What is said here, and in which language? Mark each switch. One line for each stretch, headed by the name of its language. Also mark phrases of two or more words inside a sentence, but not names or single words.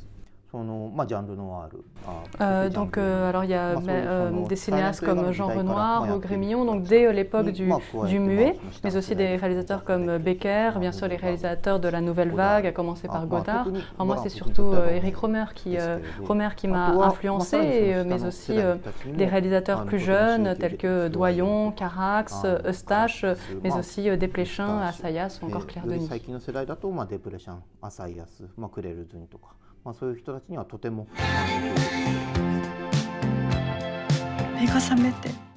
French: Alors il y a des cinéastes comme Jean Renoir ou Grémillon, donc dès l'époque du muet, mais aussi des réalisateurs comme Becker, bien sûr les réalisateurs de la nouvelle vague, à commencer par Godard. Alors moi c'est surtout Eric Rohmer qui m'a influencé, mais aussi des réalisateurs plus jeunes tels que Doyon, Carax, Eustache, mais aussi Desplechin, Assayas ou encore Claire Denis.
Japanese: そういう人たちにはとても。目が覚めて